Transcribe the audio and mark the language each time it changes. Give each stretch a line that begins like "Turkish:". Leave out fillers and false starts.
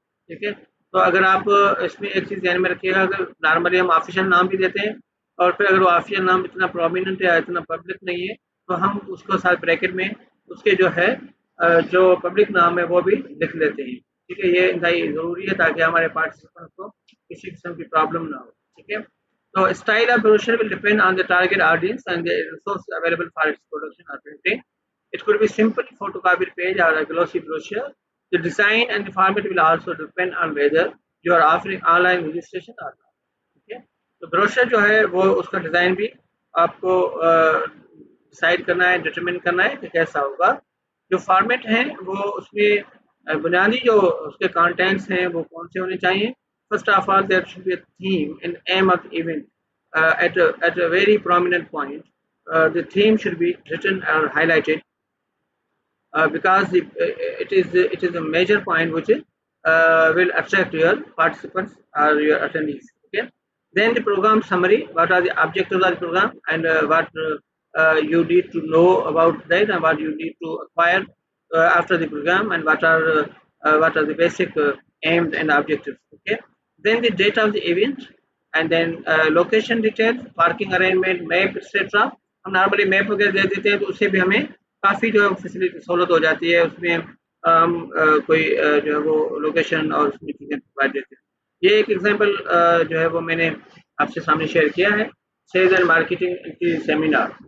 Urdu: ٹھیک ہے, تو اگر آپ اس میں ایک چیز ذہن میں رکھیے گا, اگر نارملی ہم آفیشیل نام بھی دیتے ہیں اور پھر اگر وہ آفیشیل نام اتنا پرومیننٹ ہے, اتنا پبلک نہیں ہے, تو ہم اس کو ساتھ بریکٹ میں اس کے جو ہے جو پبلک نام ہے وہ بھی لکھ لیتے ہیں. ٹھیک ہے, یہ انتہائی ضروری ہے تاکہ ہمارے پارٹیسپینٹ کو کسی قسم کی پرابلم نہ ہو. ٹھیک ہے, تو
English: Style of brochure will depend on the target audience and the resources available for its production or printing. It could be simple photocopied page or a glossy brochure. The design and the format will also depend on whether you are offering online registration or not.
Urdu: ٹھیک ہے, تو brochure جو ہے وہ اس کا design بھی آپ کو ڈیسائڈ کرنا ہے, ڈٹرمن کرنا ہے کہ کیسا ہوگا. جو فارمیٹ ہیں وہ اس میں بنیادی جو اس کے کانٹینٹس ہیں وہ کون سے ہونے چاہیے.
English: First of all, there should be a theme and aim of the event at a very prominent point. The theme should be written or highlighted because it is a major point which will attract your participants or your attendees. Okay. Then the program summary: what are the objectives of the program and what you need to know about that, and what you need to acquire after the program, and what are the basic aims and objectives. Okay. Then the date of the event, and then location details, parking arrangement, map, etc.
Urdu: ہم normally map وغیرہ دے دیتے ہیں تو اس سے بھی ہمیں کافی جو ہے فیسلٹی سہولت ہو جاتی ہے. اس میں ہم کوئی جو ہے وہ لوکیشن اور اس میں چیزیں پرووائڈ دیتے ہیں. یہ ایک ایگزامپل جو ہے وہ میں نے آپ سے سامنے شیئر کیا ہے, سیلز اینڈ مارکیٹنگ کی سیمینار.